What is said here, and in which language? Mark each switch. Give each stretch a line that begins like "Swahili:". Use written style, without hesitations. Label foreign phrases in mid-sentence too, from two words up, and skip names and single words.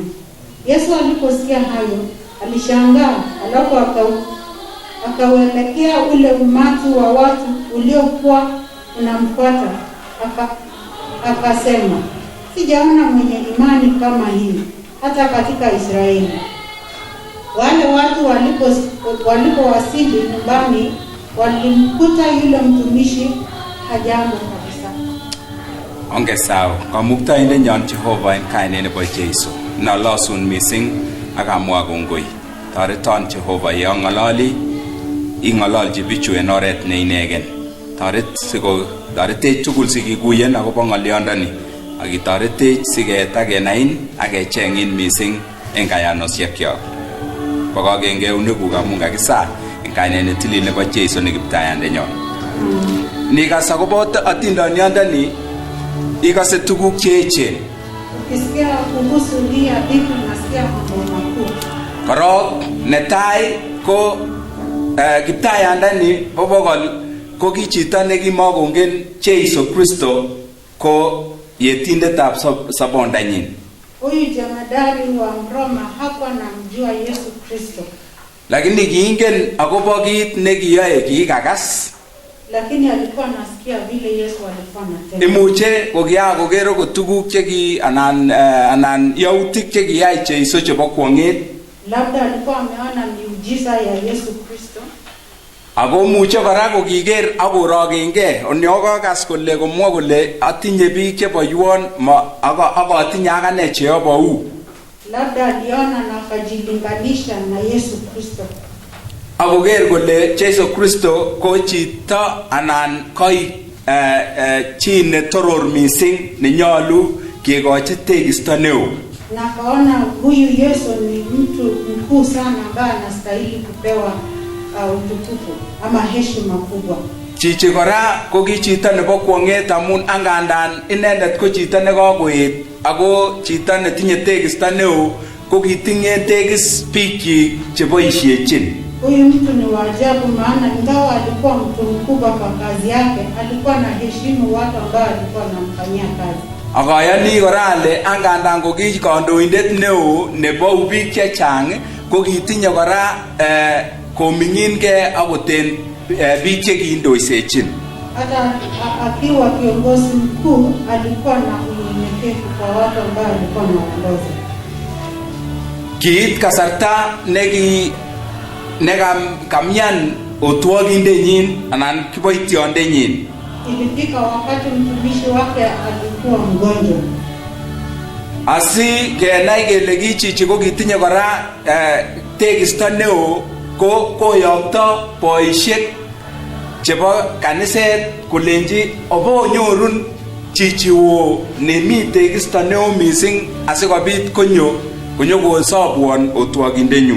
Swahili: Yesu aliposikia hayo, alishangaa, alafu akauelekea ule umati wa watu uliokuwa unamfuata, akasema, sijaona mwenye imani kama hii hata katika Israeli. Wale watu walipowasili nyumbani, walimkuta yule mtumishi hajambo kabisa.
Kalenjin: Onge sawa, kamuktaindet nyon Jehova en kainet nebo Jeiso. Nalosun mising akamwa kongoi. Toreton Jehova ye ang'ololi, ing'ololji bichu en oret ne inegen. Toretech tugul sikikuyen akobo ng'olyondoni, ak itoretech siketakenain ak kecheng'in mising en kayanosiekyo. Bokoken keunekuk amun kakisal en kainet netilil nebo Jeiso ne kiptayandenyon. Nikas akobo atindoniondoni, ikase tuguk cheechen.
Swahili: Ukisikia kuhusu hii hadithi unasikia mambo makuu.
Kalenjin: Korok netai ko kiptayandani bobokol ko ki chito nekimakongen Jeiso Kristo ko yetindetab sabondanyin.
Swahili: Huyu jemadari wa Roma hakuwa anamjua Yesu Kristo.
Kalenjin: Lakini kiingen akobo kit nekiyoe, kikakas.
Swahili: Lakini alikuwa anasikia vile Yesu alikuwa anatenda.
Kalenjin: Imuche kokiyakokero ko tuguk cheki anan yautik chekiyai Jeiso chebo kwong'et.
Swahili: Labda alikuwa ameona miujiza ya Yesu Kristo.
Kalenjin: Ako muche kora kokiker akorokenge, onyokokas kole komwa kole atinye biik cheboiwon ak atinye akane cheobou.
Swahili: Labda aliona na akajilinganisha na Yesu Kristo.
Kalenjin: Akoker kole Jeiso Kristo ko chito anan koi chi netoror mising nenyolu kekochi tekisto neo.
Swahili: Na kaona huyu Yesu ni mtu mkuu sana ambaye anastahili kupewa utukufu ama heshima kubwa.
Kalenjin: Chichi kora ko ki chito nebo kwong'et amun angandan inendet ko chito nekakoet ako chito netinye tekisto neo ko kitinye tekis biikchik cheboisiechin.
Swahili: Huyu mtu ni wa ajabu, maana ingawa alikuwa mtu mkubwa kwa kazi yake, alikuwa na heshimu watu ambao alikuwa anamfanyia kazi.
Kalenjin: Akayani kora ale angandan ko ki kandoindet neo nebo biik chechang ko kitinye kora koming'ingei akoten biik chekiindoisechin.
Swahili: Hata akiwa kiongozi mkuu alikuwa na unyenyekevu kwa watu ambao alikuwa anaongoza.
Kalenjin: Kiit kasarta nekamyan otwogindenyin anan kiboitiondenyin.
Swahili: ilifika wakati mtumishi wake alikuwa mgonjwa.
Kalenjin: Asi kenai kele kichichi ko kitinye kora tekisto neo koyokto boisiek chebo kaniset kolenji obonyorun chichi wo nemi tekisto neo mising asikobit konyo kosobwon otwogindenyu.